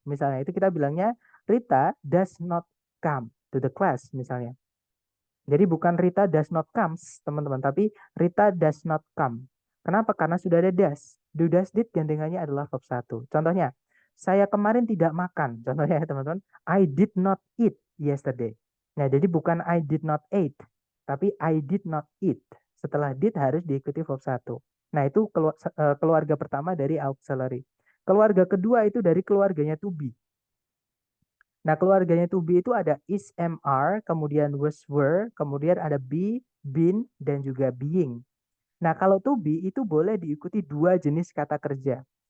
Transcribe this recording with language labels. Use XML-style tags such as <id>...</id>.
<id>Misalnya itu kita bilangnya</id> <en>Rita does not come to the class</en> <id>misalnya. Jadi bukan</id> <en>Rita does not comes,</en> <id>teman-teman, tapi</id> <en>Rita does not come.</en> <id>Kenapa? Karena sudah ada</id> <en>does.</en> <id>Do, does, did gandengannya adalah verb satu. Contohnya, saya kemarin tidak makan. Contohnya ya teman-teman,</id> <en>I did not eat yesterday.</en> <id>Nah, jadi bukan</id> <en>I did not eat,</en> <id>tapi</id> <en>I did not eat.</en> <id>Setelah did harus diikuti verb satu. Nah, itu keluarga pertama dari auxiliary. Keluarga kedua itu dari keluarganya to be. Nah, keluarganya to be itu ada is, am, are, kemudian was, were, kemudian ada be, been, dan juga being. Nah, kalau to be itu boleh diikuti dua jenis kata kerja.</id>